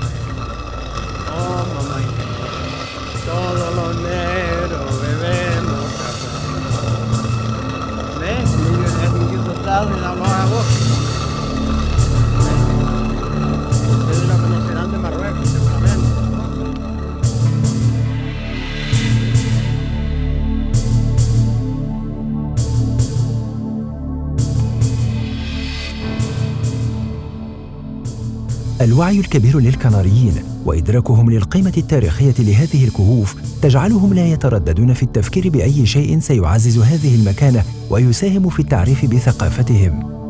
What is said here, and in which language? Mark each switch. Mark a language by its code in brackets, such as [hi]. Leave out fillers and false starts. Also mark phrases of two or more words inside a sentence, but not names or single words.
[es] Oh mamá Inés, todos los negros bebemos café. ¿Ves? Es un niño total de la Lagoa. Ustedes lo conocerán de Marruecos, seguramente. [ar] الوعي الكبير للكناريين وإدراكهم للقيمة التاريخية لهذه الكهوف تجعلهم لا يترددون في التفكير بأي شيء سيعزز هذه المكانة ويساهم في التعريف بثقافتهم.